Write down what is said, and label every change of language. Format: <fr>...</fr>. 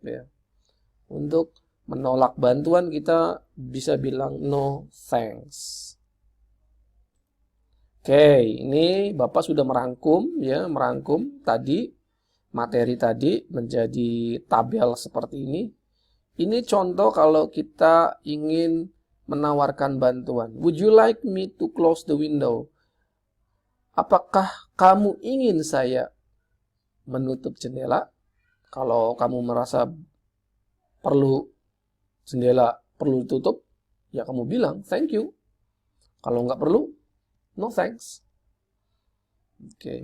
<id>Ya, untuk menolak bantuan kita bisa bilang</id> <en>no thanks.</en> <id>Oke, ini Bapak sudah merangkum ya, merangkum tadi materi tadi menjadi tabel seperti ini. Ini contoh kalau kita ingin menawarkan bantuan.</id> <en>Would you like me to close the window?</en> <id>Apakah kamu ingin saya menutup jendela? Kalau kamu merasa jendela perlu ditutup, ya kamu bilang</id> <en>thank you.</en> <id>Kalau nggak perlu,</id> <en>no thanks.</en> <id>Oke.</id>